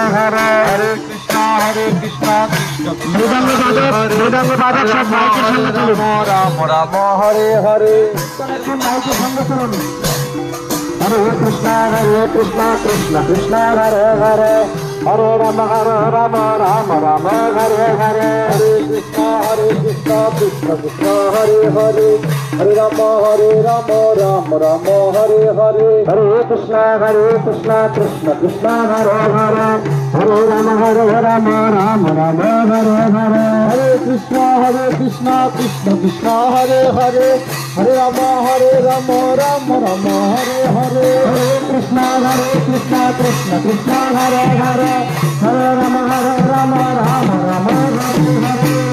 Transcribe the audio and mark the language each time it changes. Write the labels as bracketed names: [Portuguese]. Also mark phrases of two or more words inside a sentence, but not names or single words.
[Sanskrit] Hare Hare Krishna Krishna [Bangla] মৃদঙ্গ বাদক সব মাইকের সঙ্গে চলুন [Sanskrit] Rama Rama Hare Hare [Bangla] মাইকের সঙ্গে চলুন [Sanskrit] Hare Krishna Krishna Krishna Hare Hare Hare Rama Rama Hare Hare Hare Krishna Krishna Krishna Hare Hare Hare Rama Rama Hare Hare Hare Krishna Krishna Krishna Hare Hare Hare Rama Rama Hare Hare Hare Krishna Krishna Krishna Hare Hare Hare Rama Rama Hare Hare Hare Krishna Krishna Hare Hare Hare Rama Rama Hare Hare